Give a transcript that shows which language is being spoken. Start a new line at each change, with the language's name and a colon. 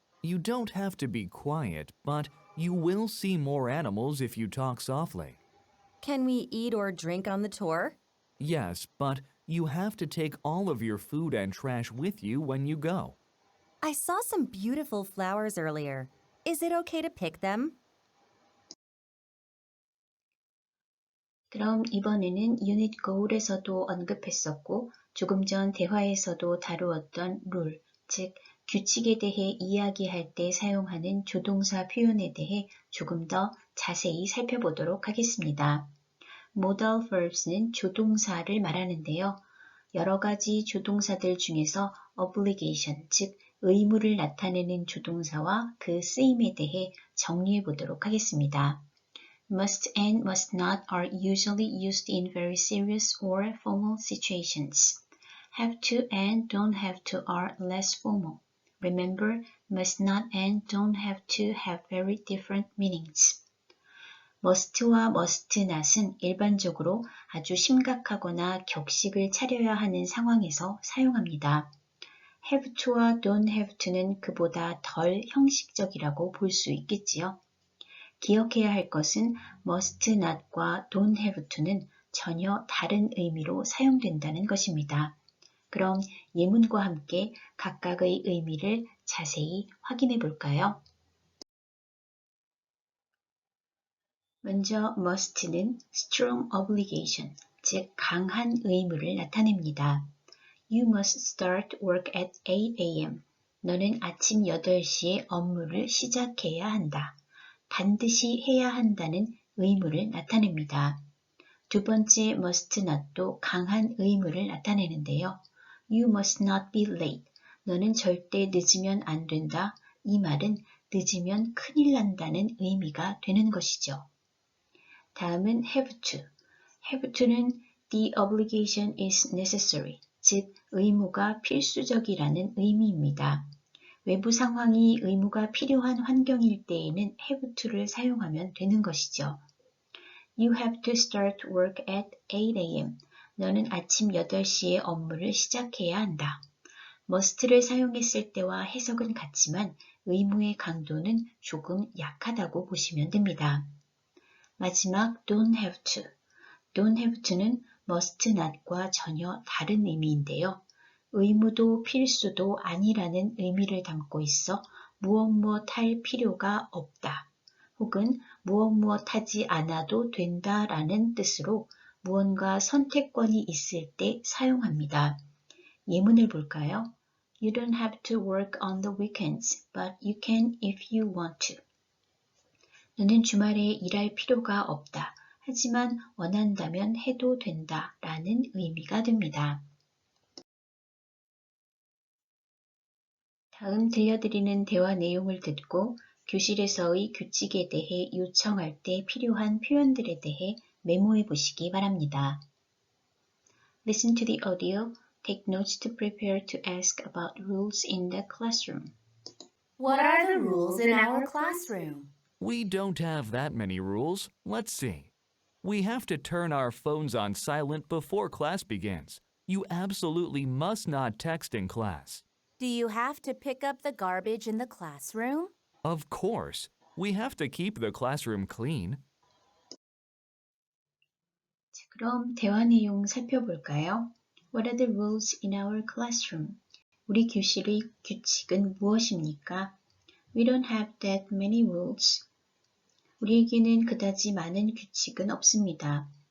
English: You don't have to be quiet, but you will see more animals if you talk softly. Can we eat or drink on the tour? Yes, but you have to take all of your food and trash with you when you go. I saw some beautiful flowers earlier. Is it okay to pick them?
Korean: 그럼 이번에는 유닛 고울에서도 언급했었고 조금 전 대화에서도 다루었던 룰, 즉 규칙에 대해 이야기할 때 사용하는 조동사 표현에 대해 조금 더 자세히 살펴보도록 하겠습니다. Modal verbs는 조동사를 말하는데요. 여러 가지 조동사들 중에서 obligation, 즉 의무를 나타내는 조동사와 그 쓰임에 대해 정리해 보도록 하겠습니다.
English: Must and must not are usually used in very serious or formal situations. Have to and don't have to are less formal. Remember, must not and don't have to have very different meanings.
Korean: must와 must not은 일반적으로 아주 심각하거나 격식을 차려야 하는 상황에서 사용합니다. have to와 don't have to는 그보다 덜 형식적이라고 볼 수 있겠지요. 기억해야 할 것은 must not과 don't have to는 전혀 다른 의미로 사용된다는 것입니다. 그럼 예문과 함께 각각의 의미를 자세히 확인해 볼까요? 먼저 must는 strong obligation, 즉 강한 의무를 나타냅니다.
English: You must start work at 8 a.m.
Korean: 너는 아침 8시에 업무를 시작해야 한다. 반드시 해야 한다는 의무를 나타냅니다. 두 번째 must not도 강한 의무를 나타내는데요.
English: You must not be late.
Korean: 너는 절대 늦으면 안 된다. 이 말은 늦으면 큰일 난다는 의미가 되는 것이죠. 다음은 have to. have to는
English: the obligation is necessary,
Korean: 즉 의무가 필수적이라는 의미입니다. 외부 상황이 의무가 필요한 환경일 때에는 have to를 사용하면 되는 것이죠.
English: You have to start work at 8 a.m.
Korean: 너는 아침 8시에 업무를 시작해야 한다. must를 사용했을 때와 해석은 같지만 의무의 강도는 조금 약하다고 보시면 됩니다. 마지막 don't have to. don't have to는 must not과 전혀 다른 의미인데요. 의무도 필수도 아니라는 의미를 담고 있어 무엇 할 필요가 없다. 혹은 무엇 하지 않아도 된다라는 뜻으로 무언가 선택권이 있을 때 사용합니다. 예문을 볼까요?
English: You don't have to work on the weekends, but you can if you want to.
Korean: 너는 주말에 일할 필요가 없다. 하지만 원한다면 해도 된다 라는 의미가 됩니다. 다음 들려드리는 대화 내용을 듣고 교실에서의 규칙에 대해 요청할 때 필요한 표현들에 대해 메모해 보시기 바랍니다.
English: Listen to the audio. Take notes to prepare to ask about rules in the classroom. What are the rules in our classroom? We don't have that many rules. Let's see. We have to turn our phones on silent before class begins. You absolutely must not text in class. Do you have to pick up the garbage in the classroom? Of course. We have to keep the classroom clean.
Korean: 자, 그럼 대화 내용 살펴볼까요?
English: What are the rules in our classroom?
Korean: 우리 교실의 규칙은 무엇입니까?
English: We don't have that many rules.
Korean: 우리에게는 그다지 많은 규칙은 없습니다.